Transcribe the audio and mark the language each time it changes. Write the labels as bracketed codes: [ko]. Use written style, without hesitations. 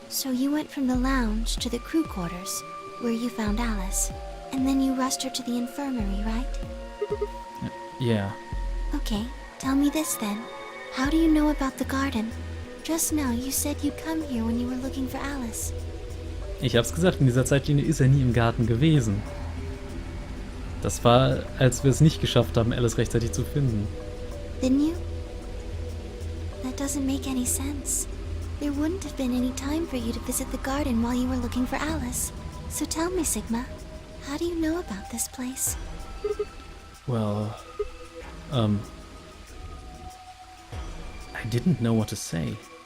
[en] So you went from the lounge to the crew quarters, where you found Alice, and then you rushed her to the infirmary, right? Yeah. Okay, tell me this then. How do you know about the garden? Just now you said you'd come here when you were looking for Alice. [de] Ich hab's gesagt, in dieser Zeitlinie ist er nie im Garten gewesen. Das war, als wir es nicht geschafft haben, Alice rechtzeitig zu finden. [en] Didn't you? That doesn't make any sense. There wouldn't have been any time for you to visit the garden while you were looking for Alice. So tell me, Sigma, how do you know about this place? Well, I didn't know what to say.